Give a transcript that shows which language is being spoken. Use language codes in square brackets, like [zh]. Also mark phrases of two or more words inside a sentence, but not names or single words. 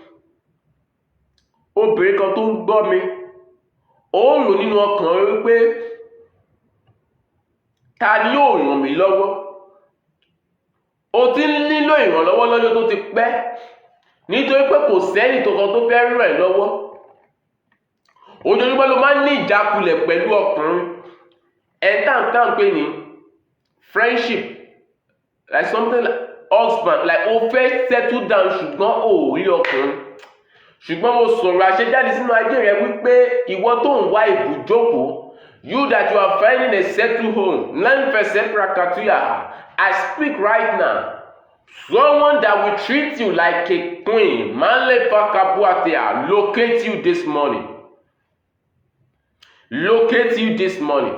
[yo] Obìnrin kan tó ń gbọ́ mi, ó ń rò nínú ọkàn rẹ̀ wípé ta ni yóò ràn mí lọ́wọ́? O ti ń nílò ìrànlọ́wọ́ lọ́jọ́ tó ti pẹ́, nítorí pé kò sẹ́ni kankan tó fẹ́ ràn ẹ́ lọ́wọ́. Ojoojúmọ́ ló máa ń ní ìjákulẹ̀ pẹ̀lú ọkùnrin. Ẹ̀ńtàǹtàǹ pé ní [en] friendship, like something like husband, like [yo] o fẹ́ [en] settle down [yo] ṣùgbọ́n o ò rí ọkùnrin. Ṣùgbọ́n mo sọ̀rọ̀ àṣẹjáde sínú ayé rẹ wípé ìwọ tó ń wá ibùjókòó, [en] you that you are finding a settled home, I speak right now. Someone that will treat you like a queen, locate you this morning. locate you this morning.